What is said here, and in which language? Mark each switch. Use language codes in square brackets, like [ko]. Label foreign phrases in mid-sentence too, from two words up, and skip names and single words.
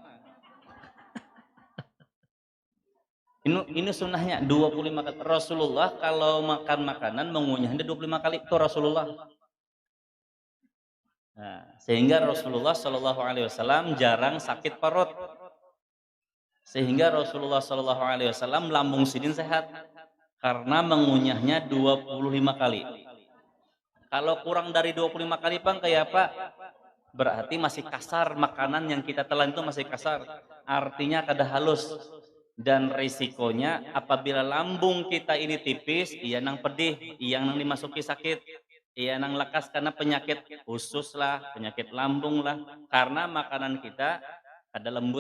[bjn] Ini sunnahnya 25 kali. Rasulullah kalau makan makanan mengunyahnya 25 kali, itu Rasulullah. Nah, sehingga Rasulullah [ar] صلى الله عليه وسلم [bjn] jarang sakit perut. Sehingga Rasulullah [ar] صلى الله عليه وسلم [bjn] lambung sidin sehat karena mengunyahnya 25 kali. Kalau kurang dari 25 kali bang kayak apa? Berarti masih kasar, makanan yang kita telan itu masih kasar. Artinya kada halus. Dan risikonya apabila lambung kita ini tipis, iya nang pedih, iya nang dimasuki sakit, iya nang lekas karena penyakit usus lah, penyakit lambung lah, karena makanan kita ada lembut.